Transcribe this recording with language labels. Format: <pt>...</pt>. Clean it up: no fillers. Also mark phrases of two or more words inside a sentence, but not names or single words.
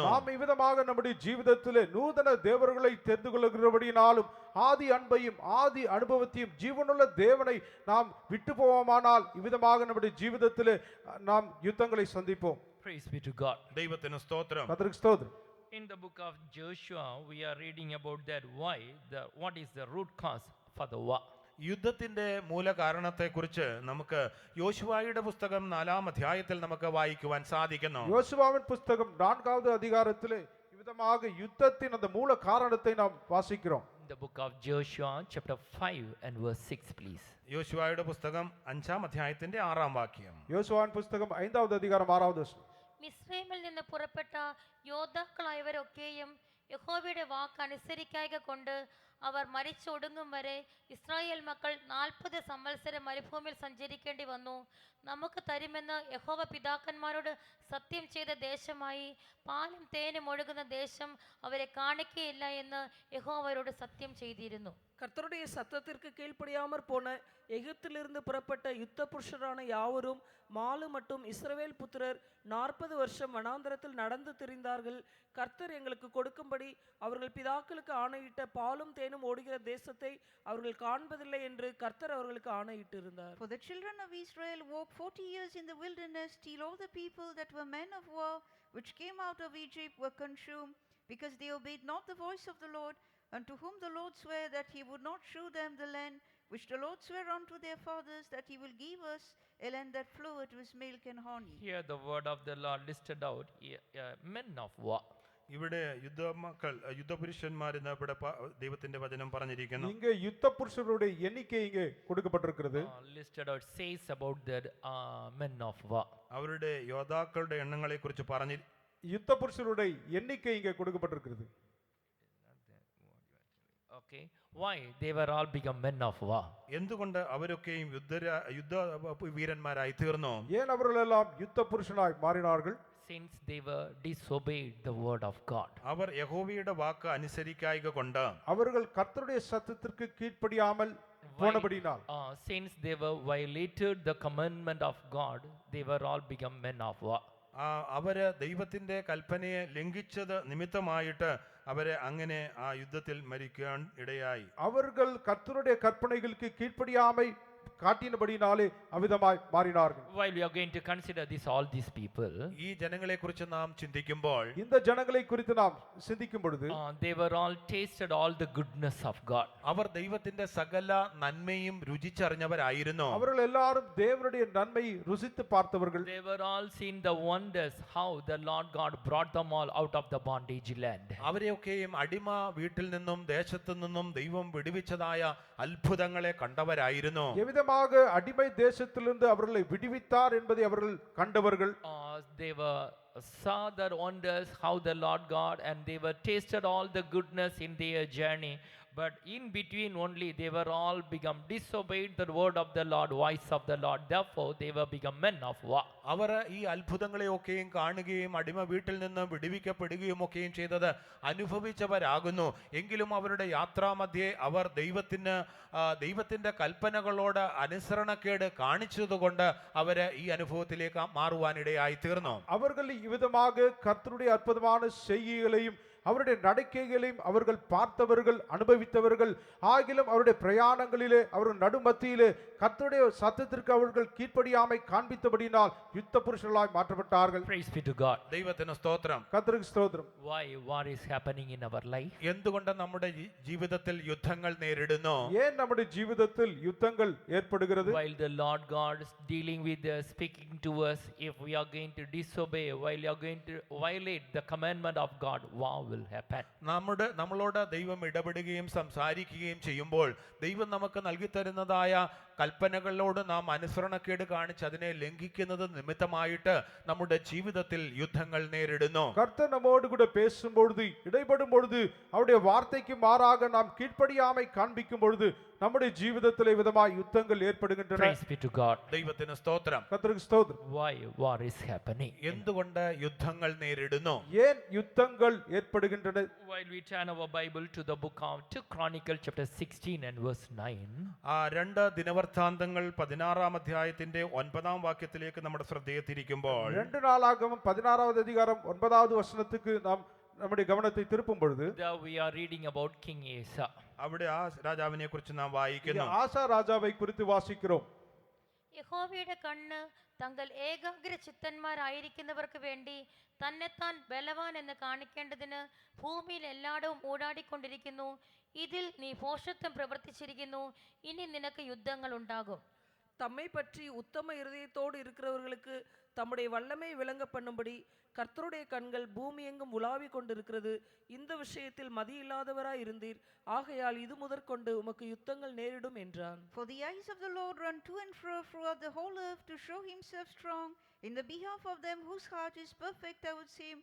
<ta>நாம் இவ்விதமாக நம்முடைய ஜீவிதத்திலே நூதன தேவர்களை தெரிந்து கொள்கிறபடியினாலும் ஆதி அன்பையும் ஆதி அனுபவத்தையும் ஜீவனுள்ள தேவனை நாம் விட்டு போவோமானால் இவ்விதமாக நம்முடைய ஜீவிதத்திலே நாம் யுத்தங்களை சந்திப்போம்.</ta> <en>Praise be to God.</en> <ml>ദൈവത്തിന് സ്തോത്രം.</ml> <ta>கர்த்தருக்கு ஸ்தோத்திரம்.</ta> <en>In the book of Joshua, we are reading about that what is the root cause for the war.</en> <ml>യുദ്ധത്തിന്റെ മൂല കാരണത്തെക്കുറിച്ച് നമുക്ക് യോശുവായുടെ പുസ്തകം 4-ാം അധ്യായത്തിൽ നമുക്ക് വായിക്കുവാൻ സാധിക്കുന്നു.</ml> <ta>யோசுவாவின் புஸ்தகம் 4வது அதிகாரத்திலே இவ்விதமாக யுத்தத்தின் அந்த மூல காரணத்தை நாம் வாசிக்கிறோம்.</ta> <en>The book of Joshua chapter 5 and verse 6, please.</en> <ml>യോശുവായുടെ പുസ്തകം 5-ാം അധ്യായത്തിന്റെ 6-ാം വാക്യം.</ml> <ta>யோசுவாவின் புஸ்தகம் 5வது அதிகாரம் 6வது வசனம்.</ta> <ml>മിസ്രൈമിൽ നിന്ന് പുറപ്പെട്ട യോദ്ധാക്കളായവരൊക്കെയും യഹോവയുടെ വാക്ക് അനുസരിക്കായ്ക കൊണ്ട് അവർ മരിച്ചൊടുങ്ങും വരെ ഇസ്രായേൽ മക്കൾ 40 സംവത്സരം മരുഭൂമിയിൽ സഞ്ചരിക്കേണ്ടി വന്നു. നമുക്ക് തരുമെന്ന് യഹോവ പിതാക്കന്മാരോട് സത്യം ചെയ്ത ദേശമായി പാലും തേനും ഒഴുകുന്ന ദേശം അവരെ കാണിക്കുകയില്ല എന്ന് യഹോവ അവരോട് സത്യം ചെയ്തിരുന്നു.</ml> <ta>கர்த்தருடைய சத்தத்திற்கு கீழ்ப்படியாமற் போன எகிப்திலிருந்து புறப்பட்ட யுத்த புருஷரான யாவரும் மாலு மட்டும் இஸ்ரவேல் புத்திரர் 40 வருஷம் வனாந்தரத்தில் நடந்து திரிந்தார்கள். கர்த்தர் எங்களுக்கு கொடுக்கும்படி அவர்கள் பிதாக்களுக்கு ஆணையிட்ட பாலும் தேனும் ஓடுகிற தேசத்தை அவர்கள் காண்பதில்லை என்று கர்த்தர் அவர்களுக்கு ஆணையிட்டு இருந்தார்.</ta> <en>For the children of Israel walked 40 years in the wilderness till all the people that were men of war which came out of Egypt were consumed, because they obeyed not the voice of the Lord, unto whom the Lord sware that he would not shew them the land which the Lord sware unto their fathers, that he will give us a land that floweth with milk and honey. Here the word of the Lord listed out, men of war.</en> <ml>ഇവിടെ യുദ്ധപുരുഷന്മാരെന്ന് ഇവിടെ ദൈവത്തിന്റെ വചനം പറഞ്ഞിരിക്കുന്നു.</ml> <ta>இங்கே யுத்த புருஷருடைய எண்ணிக்கை இங்கே கொடுக்கப்பட்டிருக்கிறது.</ta> <en>Listed out says about the men of war.</en> <ml>അവരുടെ യോദ്ധാക്കളുടെ എണ്ണങ്ങളെ കുറിച്ച് പറഞ്ഞു.</ml> <ta>யுத்த புருஷருடைய எண்ணிக்கை இங்கே கொடுக்கப்பட்டிருக்கிறது.</ta> <en>Okay, why they were all become men of war?</en> <ml>എന്തുകൊണ്ട് അവരൊക്കെയും യുദ്ധ വീരന്മാരായി തീർന്നു?</ml> <ta>ஏன் அவர்கள் எல்லாம் யுத்த புருஷனாய் மாறினார்கள்?</ta> <en>Since they were disobeyed the word of God.</en> <ml>അവർ യഹോവയുടെ വാക്ക് അനുസരിക്കായ്ക കൊണ്ട്,</ml> <ta>அவர்கள் கர்த்தருடைய சத்தத்திற்கு கீழ்ப்படியாமல் போனபடியினால்,</ta> <en>since they were violated the commandment of God, they were all become men of war.</en> <ml>അവര് ദൈവത്തിന്റെ കൽപ്പനയെ ലംഘിച്ചത് നിമിത്തമായിട്ട് അവരെ അങ്ങനെ ആ യുദ്ധത്തിൽ മരിക്കാൻ ഇടയായി.</ml> <ta>அவர்கள் கர்த்தருடைய கற்பனைகளுக்கு கீழ்ப்படியாமை காட்டினபடினாலே அவிதமாய் மாறினார்கள்.</ta> <en>While we are going to consider all these people,</en> <ml>ഈ ജനങ്ങളെ കുറിച്ച് നാം ചിന്തിക്കുമ്പോൾ,</ml> <ta>இந்த ஜனங்களை குறித்து நாம் சிந்திக்கும் பொழுது,</ta> <en>they were all tasted all the goodness of God.</en> <ml>അവർ ദൈവത്തിന്റെ സകല നന്മയും രുചിച്ചറിഞ്ഞവരായിരുന്നു.</ml> <ta>அவர்கள் எல்லாரும் தேவனுடைய நன்மையை ருசித்து பார்த்தவர்கள்.</ta> <en>They were all seen the wonders how the Lord God brought them all out of the bondage land.</en> <ml>അവരെയൊക്കെയും അടിമ വീട്ടിൽ നിന്നും ദേശത്തു നിന്നും ദൈവം വിടുവിച്ചതായ അത്ഭുതങ്ങളെ കണ്ടവരായിരുന്നു.</ml> <ta>எவ்விதமாக அடிமை தேசத்திலிருந்து அவர்களை விடுவித்தார் என்பதை அவர்கள் கண்டவர்கள்.</ta> <en>They were saw the wonders how the Lord God, and they were tasted all the goodness in their journey. But in between only they were all become disobeyed the word of the Lord, voice of the Lord. Therefore they were become men of war.</en> <ml>അവർ ഈ അത്ഭുതങ്ങളെയൊക്കെയും കാണുകയും അടിമ വീട്ടിൽ നിന്ന് വിടുവിക്കപ്പെടുകയും ഒക്കെയും ചെയ്തത് അനുഭവിച്ചവരാകുന്നു. എങ്കിലും അവരുടെ യാത്രാമധ്യേ അവർ ദൈവത്തിന്റെ കൽപ്പനകളോട് അനുസരണക്കേട് കാണിച്ചതുകൊണ്ട് അവര് ഈ അനുഭവത്തിലേക്ക് മാറുവാനിടയായി തീർന്നു.</ml> <ta>அவர்கள் இவ்விதமாக கர்த்தருடைய அற்புதமான செய்கைகளையும் அவருடைய நடக்கைகளையும் அவர்கள் பார்த்தவர்கள், அனுபவித்தவர்கள். ஆகிலும் அவருடைய பிரயாணங்களிலே அவர்கள் நடுமத்தியிலே கர்த்தருடைய சத்தத்திற்கு அவர்கள் கீழ்ப்படியாமை காண்பித்தபடியினால் யுத்த புருஷர்களாய் மாற்றப்பட்டார்கள்.</ta> <en>Praise be to God.</en> <ml>ദൈവത്തിന് സ്തോത്രം.</ml> <ta>கர்த்தருக்கு ஸ்தோத்திரம்.</ta> <en>Why war is happening in our life?</en> <ml>എന്തുകൊണ്ട് നമ്മുടെ ജീവിതത്തിൽ യുദ്ധങ്ങൾ നേരിടുന്നു?</ml> <ta>ஏன் நம்முடைய ஜீவிதத்தில் யுத்தங்கள் ஏற்படுகிறது?</ta> <en>While the Lord God is dealing with us, speaking to us, if we are going to disobey, while you are going to violate the commandment of God, war will happen.</en> <ml>നമ്മളോട് ദൈവം ഇടപെടുകയും സംസാരിക്കുകയും ചെയ്യുമ്പോൾ ദൈവം നമുക്ക് നൽകി തരുന്നതായ കൽപ്പനകളോട് നാം അനുസരണക്കേട് കാണിച്ച് അതിനെ ലംഘിക്കുന്നത് നിമിത്തമായിട്ട് നമ്മുടെ ജീവിതത്തിൽ യുദ്ധങ്ങൾ നേരിടുന്നു.</ml> <ta>கர்த்தர் நம்மோடு கூட பேசும் பொழுது, இடைப்படும் பொழுது, அவருடைய வார்த்தைக்கு மாறாக நாம் கீழ்ப்படியாமை காண்பிக்கும் பொழுது நம்முடைய ஜீவிதத்திலே விதமாய் யுத்தங்கள் ஏற்படுகின்றன.</ta> <en>Praise be to God.</en> <ml>ദൈവത്തിന് സ്തോത്രം.</ml> <ta>கர்த்தருக்கு ஸ்தோத்திரம்.</ta> <en>Why war is happening?</en> <ml>എന്തുകൊണ്ട് യുദ്ധങ്ങൾ നേരിടുന്നു?</ml> <ta>ஏன் யுத்தங்கள் ஏற்படுகின்றன?</ta> <en>While we turn our Bible to the book of 2 Chronicles chapter 16 and verse 9.</en> <ml>രണ്ട് ദിനവൃത്താന്തങ്ങൾ 16-ാം അധ്യായത്തിന്റെ 9-ാം വാക്യത്തിലേക്ക് നമ്മുടെ ശ്രദ്ധയെ തിരിക്കുമ്പോൾ,</ml> <ta>2 நாளாகமம் 16வது அதிகாரம் 9வது வசனத்துக்கு நாம் நம்முடைய கவனத்தை திருப்பும் பொழுது,</ta> <en>There we are reading about King Asa.</en> <ml>അവിടെ ആ രാജാവിനെ കുറിച്ച് നാം വായിക്കുന്നു.</ml> <ta>ஆசா ராஜாவை குறித்து வாசிக்கிறோம்.</ta> <ml>യഹോവയുടെ കണ്ണ് തങ്ങൾ ഏകാഗ്ര ചിത്തന്മാരായിരിക്കുന്നവർക്ക് വേണ്ടി തന്നെത്താൻ ബലവാൻ എന്ന് കാണിക്കേണ്ടതിന് ഭൂമിയിൽ എല്ലായിടവും ഓടാടിക്കൊണ്ടിരിക്കുന്നു. ഇതിൽ നീ ഭോഷത്വം പ്രവർത്തിച്ചിരിക്കുന്നു. ഇനി നിനക്ക് യുദ്ധങ്ങൾ ഉണ്ടാകും.</ml> <ta>தம்மை பற்றி உத்தம இருதயத்தோடு இருக்கிறவர்களுக்கு தம்முடைய வல்லமை விளங்க பண்ணும்படி கர்த்தருடைய கண்கள் பூமி எங்கும் உலாவிக் கொண்டிருக்கிறது. இந்த விஷயத்தில் மதியில்லாதவராய் இருந்தீர். ஆகையால் இது முதற்கொண்டு உமக்கு யுத்தங்கள் நேரிடும் என்றான்.</ta> <en>For the eyes of the Lord run to and fro throughout the whole earth to show himself strong in the behalf of them whose heart is perfect towards him.</en>